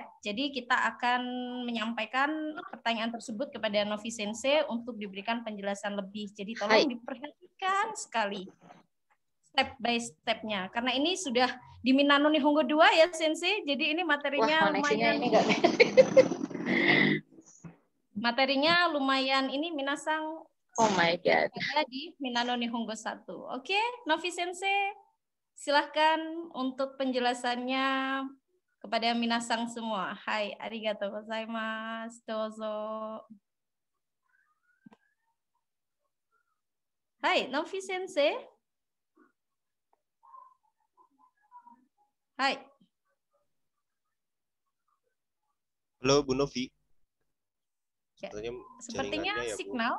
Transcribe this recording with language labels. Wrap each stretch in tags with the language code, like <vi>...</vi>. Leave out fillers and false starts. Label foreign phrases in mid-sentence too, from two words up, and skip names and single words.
<id>Jadi kita akan menyampaikan pertanyaan tersebut kepada Novi Sensei untuk diberikan penjelasan lebih. Jadi tolong diperhatikan sekali</id> <en>step by step-</en> <id>nya. Karena ini sudah di Minano Nihongo 2 ya Sensei. Jadi ini materinya lumayan. Materinya lumayan ini minasang.</id> <en>Oh my God.</en> <id>Di Minano Nihongo 1. Oke, Novi Sensei. Silahkan untuk penjelasannya kepada minasang semua.</id> <ja>はい, ありがとうございます。どうぞ. はい、Novi先生. はい.</ja> <id>Halo Bu Novi. Ya, sepertinya signal.</id>